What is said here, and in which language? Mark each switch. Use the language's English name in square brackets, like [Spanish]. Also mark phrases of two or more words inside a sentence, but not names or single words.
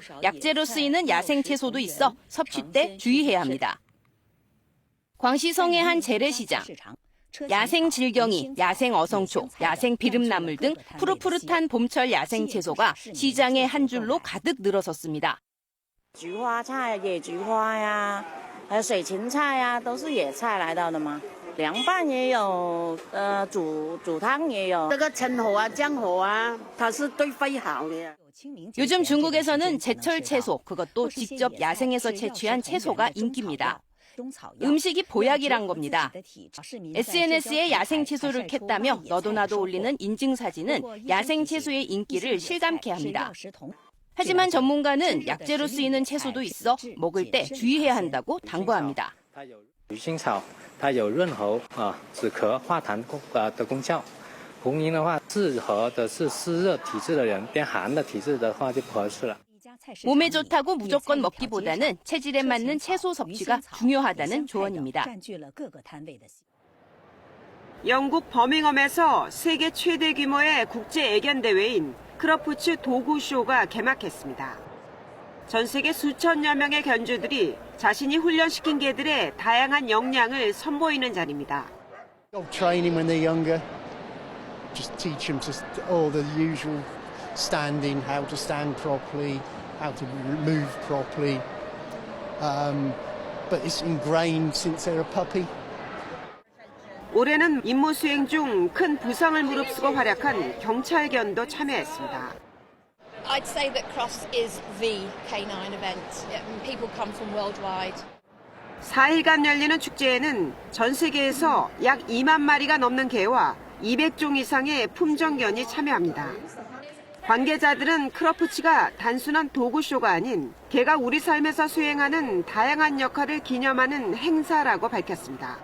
[Korean] 약재로 쓰이는 야생 채소도 있어 섭취 때 주의해야 합니다. 광시성의 한 재래시장. 야생 질경이, 야생 어성초, 야생 비름나물 등 푸릇푸릇한 봄철 야생 채소가 시장에 한 줄로 가득 늘어섰습니다. [Chinese] 菊花菜、野菊花呀，还有水芹菜呀，都是野菜来到的吗？凉拌也有，煮汤也有。这个生蚝啊、姜蚝啊，它是对肺好的。 [Korean] 요즘 중국에서는 제철 채소, 그것도 직접 야생에서 채취한 채소가 인기입니다. 음식이 보약이란 겁니다. SNS에 야생 채소를 캤다며 너도 나도 올리는 인증사진은 야생 채소의 인기를 실감케 합니다. 하지만 전문가는 약재로 쓰이는 채소도 있어 먹을 때 주의해야 한다고 당부합니다. [Chinese] 鱼腥草它有润喉止咳化痰的功效。红银的话适合的是湿热体质的人，偏寒的体质的话就不合适了。 [Korean] 몸에 좋다고 무조건 먹기보다는 체질에 맞는 채소 섭취가 중요하다는 조언입니다. 영국 버밍엄에서 세계 최대 규모의 국제 애견 대회인 크러푸츠 도구쇼가 개막했습니다. 전 세계 수천여 명의 견주들이 자신이 훈련시킨 개들의 다양한 역량을 선보이는 자리입니다. [English] Training when they're younger, just teach them all the usual standing, how to stand properly, how to move properly. But it's ingrained since they're a puppy. [Korean] 올해는 임무 수행 중 큰 부상을 무릅쓰고 활약한 경찰견도 참여했습니다. [English] I'd say that Cross is the canine event. People come from worldwide. [Korean] 4일간 열리는 축제에는 전 세계에서 약 2만 마리가 넘는 개와 200종 이상의 품종견이 참여합니다. 관계자들은 크러푸츠가 단순한 도구쇼가 아닌 개가 우리 삶에서 수행하는 다양한 역할을 기념하는 행사라고 밝혔습니다.